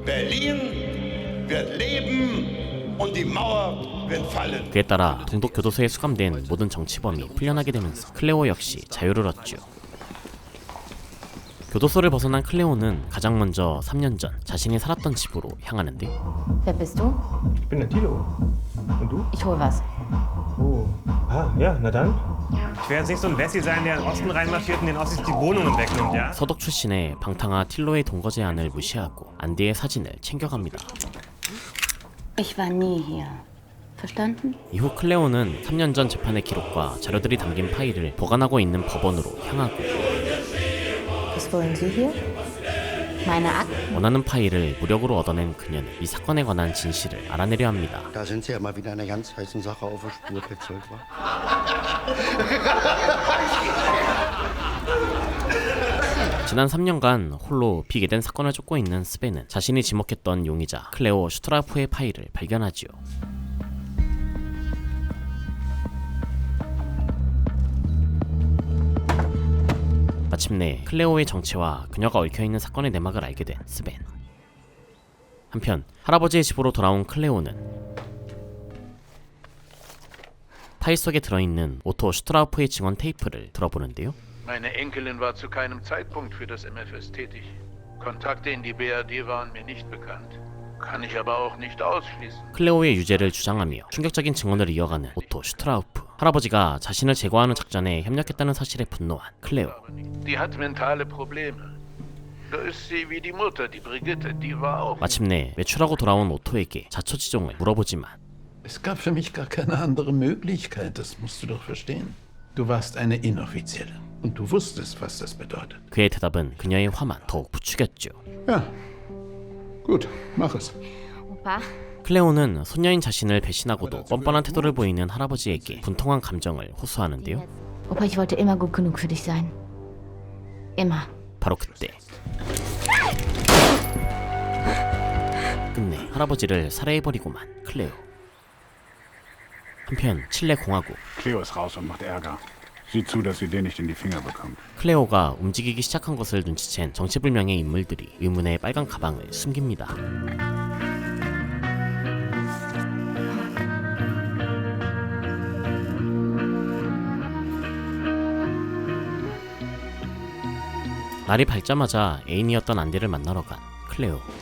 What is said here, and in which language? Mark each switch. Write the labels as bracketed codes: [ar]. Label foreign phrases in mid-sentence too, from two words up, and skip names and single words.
[ko] 그에 따라 동독 교도소에 수감된 모든 정치범이 풀려나게 되면서 클레오 역시 자유를 얻죠. 교도소를 벗어난 클레오는 가장 먼저 3년 전 자신이 살았던 집으로 향하는데 [de] Wer bist du? Ich bin der Tilo. Und du? Ich hol was. Oh. Ah, ja, na dann. Ich werde jetzt nicht so ein Wessi sein, der in den Osten reinmarschiert und den Ossis die Wohnungen wegnimmt, ja? [ko] 서독 출신의 방탕아 틸로의 동거 제안을 무시하고 안디의 사진을 챙겨갑니다. [de] Ich war nie hier. Verstanden? [ko] 이후 클레오는 3년 전 재판의 기록과 자료들이 담긴 파일을 보관하고 있는 법원으로 향하고 [de] Was wollen Sie hier? Meine Akten. [ko] 원하는 파일을 무력으로 얻어낸 그녀는 이 사건에 관한 진실을 알아내려 합니다. [de] Da sind Sie ja mal wieder einer ganz heißen Sache auf der Spur, Petzold, wa? [ko] 지난 3년간 홀로 비계된 사건을 쫓고 있는 스벤은 자신이 지목했던 용의자 클레오 슈트라프의 파일을 발견하지요. 마침내 클레오의 정체와 그녀가 얽혀있는 사건의 내막을 알게 된 스벤. 한편 할아버지의 집으로 돌아온 클레오는 파일 속에 들어있는 오토 슈트라우프의 증언 테이프를 들어보는데요. [de] Meine Enkelin war zu keinem Zeitpunkt für das MFS tätig. Kontakte in die BRD waren mir nicht bekannt. Kann ich aber auch nicht ausschließen. [ko] 클레오의 유죄를 주장하며 충격적인 증언을 이어가는 오토 슈트라우프. 할아버지가 자신을 제거하는 작전에 협력했다는 사실에 분노한 클레오. [de] Die hat mentale Probleme. Da ist sie wie die Mutter, die Brigitte, die war auch. [ko] 마침내 외출하고 돌아온 오토에게 자초지종을 물어보지만 [de] Es gab für mich gar keine andere Möglichkeit, das musst du doch verstehen. Du warst eine Inoffizielle und du wusstest, was das bedeutet. [ko] 그의 대답은 그녀의 화만 더욱 부추겼죠. [de] Ja, gut, mach es. Opa, [ko] 클레오는 손녀인 자신을 배신하고도 뻔뻔한 태도를 보이는 할아버지에게 분통한 감정을 호소하는데요. [de] Opa, ich wollte immer gut genug für dich sein. Immer. [ko] 바로 그때 끝내 할아버지를 살해해버리고만 클레오. 한편 칠레 공화국. [de] Cleo ist raus und macht Ärger. Sieh zu, dass sie den nicht in die Finger bekommt. [ko] 클레오가 움직이기 시작한 것을 눈치챈 정체불명의 인물들이 의문의 빨간 가방을 숨깁니다. 날이 밝자마자 애인이었던 안디를 만나러 간 클레오.